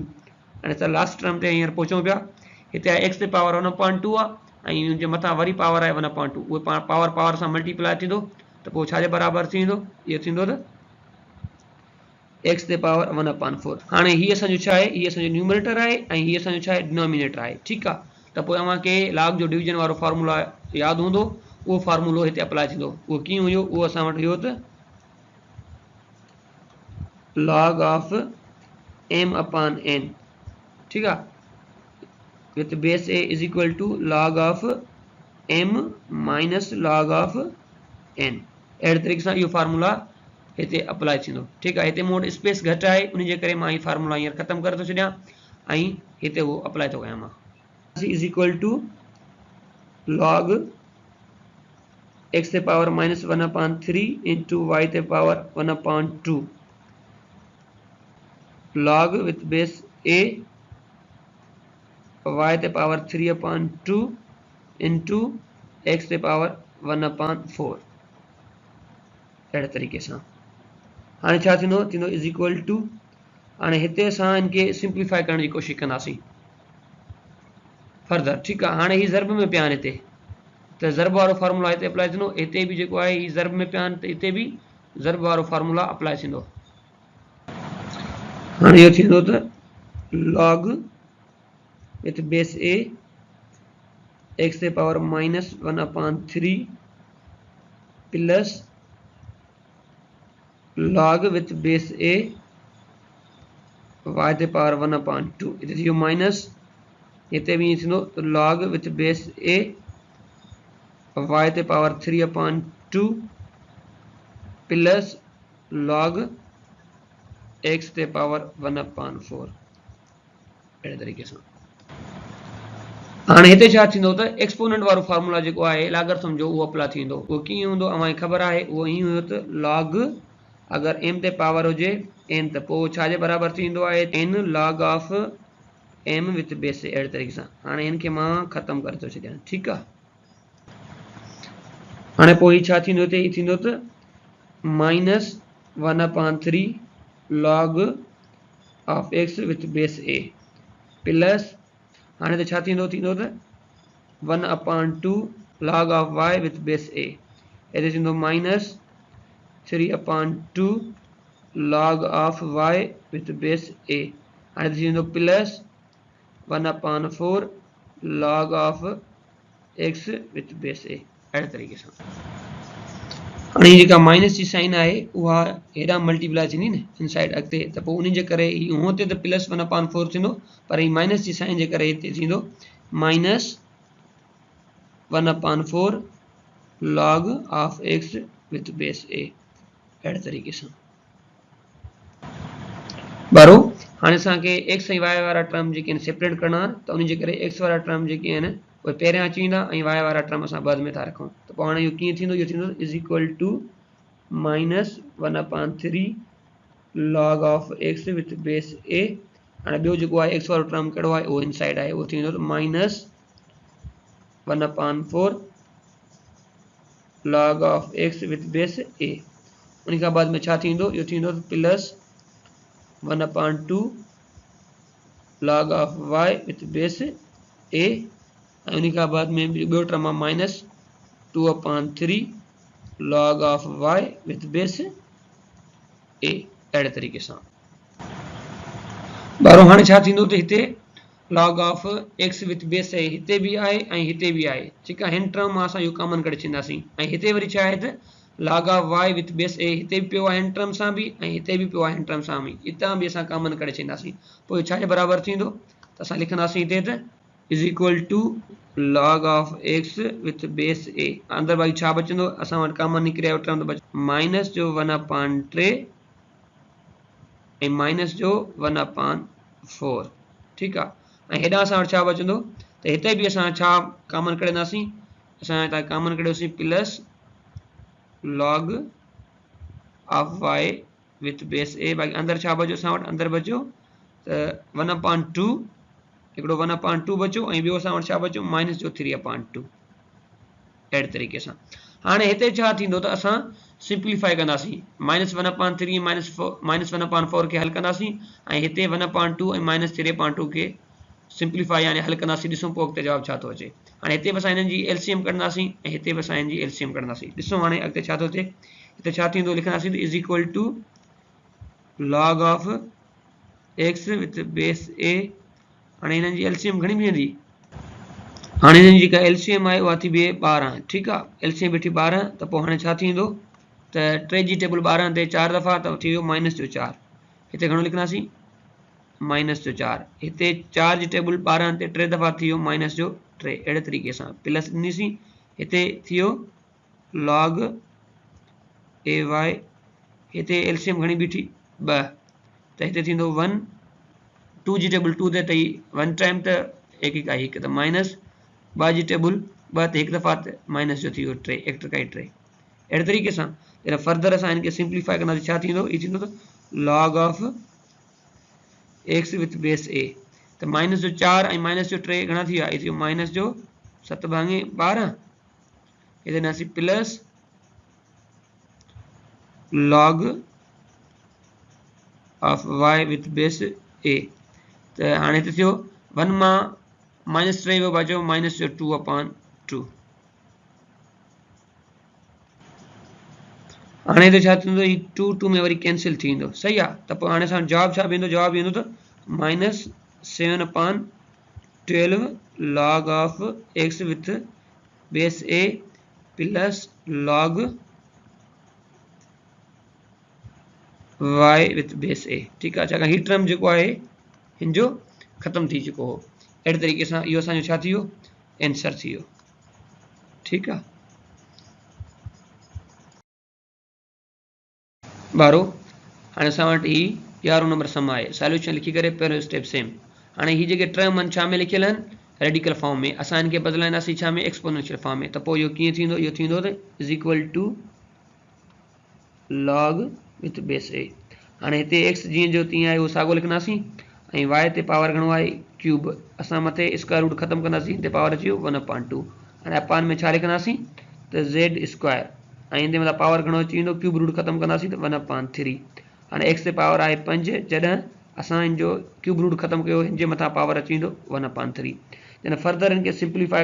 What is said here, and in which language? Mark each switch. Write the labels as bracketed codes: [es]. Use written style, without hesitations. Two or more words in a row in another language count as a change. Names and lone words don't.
[sd] हाणे असां [en] last term [sd] ते हींअर पहुचूं पिया, हिते आहे x ते पावर 1/2 आहे ऐं हुनजे मथां वरी पावर आहे 1/2, उहे पावर सां मल्टीप्लाई थींदो, त पोइ छाजे बराबरि थी वेंदो, इहो थींदो त x ते पावर 1/4। हाणे हीअ असांजो छा आहे, हीअ असांजो न्यूमरेटर आहे ऐं हीअ असांजो छा आहे, डिनोमिनेटर आहे, ठीकु आहे। त पोइ तव्हांखे लॉग जो डिवीजन वारो फॉर्मूला यादि हूंदो, उहो फॉर्मूलो हिते अप्लाई थींदो। उहो कीअं हुयो, उहो असां वटि हुयो त [en] log of m/n, [sd] ठीकु आहे, [en] with base a is equal to log of m minus log of n. [sd] अहिड़े तरीक़े सां इहो फार्मूला हिते अप्लाई थींदो, ठीकु आहे। हिते मूं वटि स्पेस घटि आहे, उन जे करे मां हीउ फार्मूला हींअर ख़तमु करे थो छॾियां ऐं हिते उहो अप्लाई थो कयां मां। [en] is equal to log x ते power -1/3 into y ते power 1/2 log with base a y ते power 3/2 into x ते power 1/4। [sd] अहिड़े तरीक़े सां हाणे छा थींदो, थींदो [en] is equal to, [sd] हाणे हिते असां हिनखे सिंप्लीफाई करण जी कोशिशि कंदासीं फर्दर, ठीकु आहे। हाणे हीअ ज़र्ब में पिया आहिनि हिते, त ज़र्ब वारो फार्मूला हिते अप्लाई थींदो, हिते बि जेको आहे हीअ ज़र्ब में पिया आहिनि, त हिते बि ज़र्ब वारो फार्मूला अप्लाई थींदो। हाणे इहो थींदो त [en] log with base a [sd] x ते पावर -1/3 प्लस [en] log with base a [sd] y ते पावर 1/2, हिते थी वियो माइनस, हिते बि ईअं थींदो [en] log with base a [sd] y ते पावर 3/2 प्लस log x ते पावर 1/4। अहिड़े तरीक़े सां हाणे हिते छा थींदो त एक्सपोनेंट वारो फार्मूला जेको आहे लागरथम जो, उहो अप्लाई थींदो। उहो कीअं हूंदो, अव्हांखे ख़बर आहे, उहो ईअं हुयो त log अगरि m ते पावर हुजे n, त पोइ छाजे बराबरि थींदो आहे, [en] n log of m with base a. [sd] अहिड़े तरीक़े सां हाणे हिन खे मां ख़तमु करे थो छॾियां, ठीकु आहे। हाणे पोइ हीउ छा थींदो, हिते हीउ थींदो त -1/3 [en] log of x with base a [sd] प्लस, हाणे त छा थींदो, थींदो त 1/2 [en] log of y with base a, [sd] हिते थींदो [en] -3/2 log of y with base a, [sd] हाणे थींदो प्लस 1/4 [en] log of x with base a. [sd] अहिड़े तरीक़े सां हाणे जेका माइनस जी साइन आहे उहा हेॾां मल्टीप्लाई थींदी न [en] in side [sd] अॻिते, त पोइ उन जे करे हूअं ते त प्लस 1/4 थींदो, पर ही माइनस जी साइन जे करे हिते थींदो -1/4 [en] log of x with base a. [sd] अहिड़े तरीक़े सां बारो हाणे असांखे x ऐं y वारा टर्म जेके आहिनि सेपरेट करणा, त उन जे करे x वारा टर्म जेके आहिनि उहे पहिरियां अची वेंदा ऐं y वारा टर्म असां बाद में था रखूं। त पोइ हाणे इहो कीअं थींदो, इहो थींदो [en] is equal to -1/3 log of x with base a. [sd] हाणे ॿियो जेको आहे x वारो टर्म कहिड़ो आहे, उहो [en] in side [sd] आहे, उहो थींदो -1/4 [en] log of x with base a. [sd] उन खां बाद में छा थींदो, इहो थींदो प्लस 1/2 [en] log of y with base a, [sd] ऐं उन खां बाद में ॿियो टर्म आहे -2/3 [en] log of y with base a. [sd] अहिड़े तरीक़े सां बारो हाणे छा थींदो त हिते [en] log of x with base a [sd] हिते भी आहे ऐं हिते भी आहे ठीक आहे हिन टर्म मां असां इहो कॉमन करे छॾींदासीं ऐं हिते वरी छा आहे त [en] log of y with base a [sd] हिते भी पियो आहे हिन टर्म सां भी ऐं हिते भी पियो आहे हिन टर्म सां भी इतां भी असां कॉमन करे छॾींदासीं पोइ छा जे बराबर थींदो त असां लिखंदासीं हिते त [en] is equal to log of x with base a [sd] अंदर भाई छा बचंदो असां वटि कॉमन निकिरे आयो टर्म त माइनस जो 1/3 ऐं माइनस जो 1/4 ठीक आहे ऐं हेॾां असां वटि छा बचंदो त हिते भी असां छा कॉमन कढंदासीं असां हितां कॉमन कढियोसीं [en] plus log of y with base a [sd] बाक़ी अंदर छा बचो असां वटि अंदर बचो त 1/2 हिकिड़ो 1/2 बचो ऐं ॿियो असां वटि छा बचो माइनस जो 3/2 अहिड़े तरीक़े सां हाणे हिते छा थींदो त असां सिंप्लीफाई कंदासीं -1/3 -1/4 खे हल कंदासीं ऐं हिते 1/2 ऐं -3/2 खे सिंप्लीफाई यानी हल कंदासीं ॾिसूं पोइ अॻिते जवाब छा थो अचे हाणे हिते बि असां हिननि जी एलसीएम कढंदासीं ऐं हिते बि असां हिननि जी एलसीएम कढंदासीं ॾिसूं हाणे अॻिते छा थो थिए हिते छा थींदो लिखंदासीं त [en] is equal to log of x with base a [sd] हाणे हिननि जी एलसीएम घणी बीहंदी हाणे हिननि जी जेका एलसीएम आहे उहा थी बीहे 12 ठीकु आहे एलसीएम बीठी 12 त पोइ हाणे छा थींदो त 3 जी टेबल 12 ते 4 दफ़ा त थी वियो -4 हिते घणो लिखंदासीं -4 हिते 4 जी टेबल 12 ते 3 दफ़ा थी वियो -3 अहिड़े तरीक़े सां प्लस ॾिनीसीं हिते थी वियो [en] log a y [sd] हिते एलसीएम घणी बीठी 2 त हिते थींदो 1 2 जी टेबल 2 ते तई [en] 1 time [sd] त 1 आई 1 त माइनस 2 जी टेबल 2 ते हिकु दफ़ा त माइनस जो थी वियो 3 1 टका 3 अहिड़े तरीक़े सां फर्दर असां हिनखे सिंप्लीफाई कंदासीं छा थींदो ई थींदो त [en] log of x with base a [sd] त माइनस जो 4 ऐं माइनस जो 3 घणा थी विया ई थी वियो माइनस जो 7/12 हिते ॾिनासीं [en] plus log of y with base a [sd] त हाणे हिते थियो 1 मां -3 वियो बचो माइनस जो 2/2 हाणे हिते छा थींदो ई 2 में वरी कैंसिल थी वेंदो सही आहे त पोइ हाणे असां जवाब छा बीहंदो जवाब बीहंदो त -7/12 [en] log of x with base a plus log y with base a [sd] ठीकु आहे छाकाणि हीउ टर्म जेको आहे हिन जो ख़तमु थी चुको हो अहिड़े तरीक़े सां इहो असांजो छा थी वियो आंसर थी वियो ठीकु आहे ॿारो हाणे असां वटि ही 11 नंबर सम आहे सॉल्यूशन लिखी करे पहिरियों [en] step same [sd] हाणे ही जेके टर्म आहिनि छा में लिखियल आहिनि [en] radical form [sd] में असां हिनखे बदिलाईंदासीं छा में [en] exponential form [sd] में त पोइ इहो कीअं थींदो इहो थींदो त [en] is equal to log with base a [sd] हाणे हिते एक्स जीअं जो तीअं आहे उहो साॻियो लिखंदासीं ऐं वाई ते पावर घणो आहे क्यूब असां मथे [en] square root [sd] ख़तमु कंदासीं हिते पावर अची वियो 1/2 हाणे अपान में छा लिखंदासीं त [en] z square [sd] ऐं हिन ते मथां पावर घणो अची वेंदो [en] cube root [sd] ख़तमु कंदासीं त 1/3 हाणे एक्स ते पावर आहे 5 जॾहिं असां हिन जो [en] cube root [sd] ख़तमु कयो हिन जे मथां पावर अची वेंदो 1/3 जॾहिं फर्दर हिनखे सिंप्लीफाई